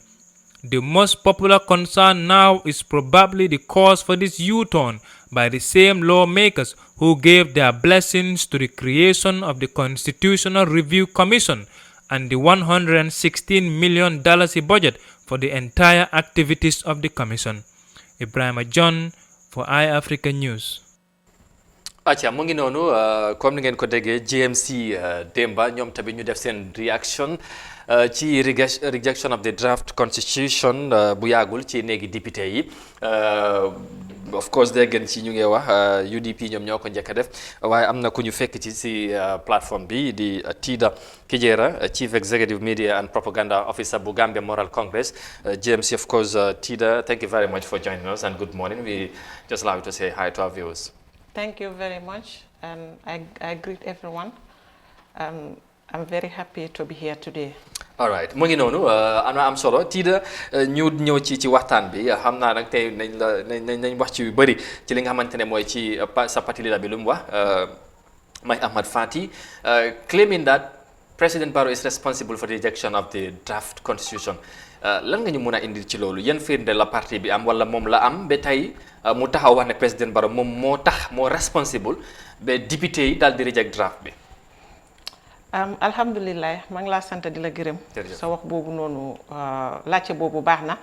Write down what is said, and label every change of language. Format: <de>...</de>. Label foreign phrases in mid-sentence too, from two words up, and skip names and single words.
<en>The most popular concern now is probably the cause for this U-turn by the same lawmakers who gave their blessings to the creation of the Constitutional Review Commission and the $116 million budget for the entire activities of the commission. Ibrahim John for iAfrica News.</en> <wo>acca mu ngi noonu comme ni ngeen ko déggee GMC démba ñoom tamit ñu def seen reaction ci</wo> <en>rejection of the draft constitution</en> <wo>bu yàggul ci néegi député yi</wo> <en>of course</en> <wo>dégg ngeen ci ñu ngi wax UDP ñoom ñoo ko njëkk a def waaye am na ku ñu fekk ci plateforme bi di Tida Kijera,</wo> <en>Chief Executive Media and Propaganda Officer bu Gambia Moral Congress. GMC, of course, Tida, thank you very much for joining us and good morning. We just allow you to say hi to our viewers. Thank you very much, and I greet everyone. I'm very happy to be here today. All right,</en> <wo>mu ngi noonu am solo Tida ñu ñëw ci waxtaan bi xam naa nag tey nañ wax ci yu bëri ci li nga xamante ne mooy ci sa parti leader bi lu mu wax Mai Ahmad Fati,</wo> <en>claiming that President Barrow is responsible for the rejection of the draft constitution.</en> <wo>Lan nga ñu mën a indi ci loolu yan firnde la parti bi am wala moom la am ba tey mu taxaw wax ne président Barrow moom moo tax moo responsible ba député yi daal di reject draft bi. alhamdulilah maa ngi laa sant di la gërëm. sa wax boobu noonu laajte boobu baax na.</wo>